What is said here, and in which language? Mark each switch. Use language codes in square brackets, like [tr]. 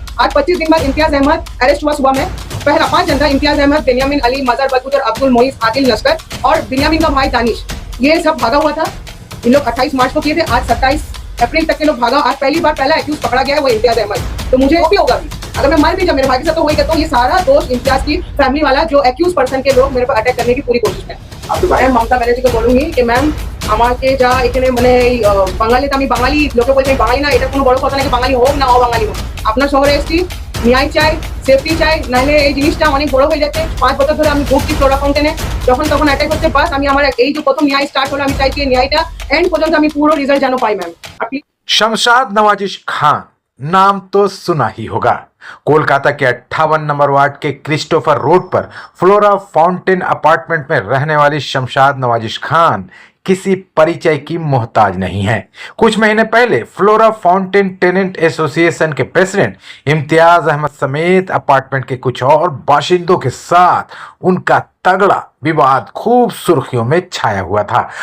[hi] आज 25 दिन बाद इम्तियाज अहमद अरेस्ट हुआ सुबह में। पहला 5 जनता इम्तियाज अहमद, बेनियामिन अली, मजहर बदकुदर, अब्दुल मोइस, आदिल लश्कर और बिन्यामीन का भाई दानिश, ये सब भागा हुआ था। इन लोग 28 मार्च को किए थे, आज 27 अप्रैल तक के लोग भागा। आज पहली बार पहला एक्यूज पकड़ा गया है वो इम्तियाज अहमद। तो मुझे भी होगा भी अगर मैं मर भी जाऊं मेरे भाई के साथ तो वही कहता हूँ, ये सारा दोष इम्तियाज की फैमिली वाला जो एक्यूज पर्सन के लोग मेरे पर अटैक करने की पूरी कोशिश है। मैम ममता बनर्जी को बोलूंगी कि मैम [bn] আমাকে যা এখানে মানে বাঙালিতে আমি বাঙালি লোকে বলছে বাঙালি না, এটা কোনো বড় কথা নাকি বাঙালি হোক না অবাঙালি হোক, আপনার শহরে এসছি ন্যায় চাই, সেফটি চাই, নাহলে এই জিনিসটা অনেক বড় হয়ে যাচ্ছে। 5 বছর ধরে আমি ঘুরছি ফ্লোরা ফাউন্টেনে, যখন তখন অ্যাটাক হচ্ছে, বাস আমি আমার এই যে প্রথম ন্যায় স্টার্ট হলো, আমি চাইছি ন্যায়টা এন্ড পর্যন্ত আমি পুরো রেজাল্ট যেন পাই ম্যাম। আপনি [hi] शमशाद नवाजिश खान नाम तो सुना ही होगा। कोलकाता के 58 नंबर वार्ड के क्रिस्टोफर रोड पर फ्लोरा फाउंटेन अपार्टमेंट में रहने वाली शमशाद नवाजिश खान किसी परिचय की मोहताज नहीं है। कुछ महीने पहले फ्लोरा फाउंटेन टेनेंट एसोसिएशन के प्रेसिडेंट इम्तियाज अहमद समेत अपार्टमेंट के कुछ और बाशिंदों के साथ उनका तगड़ा विवाद खूब सुर्खियों में छाया हुआ था।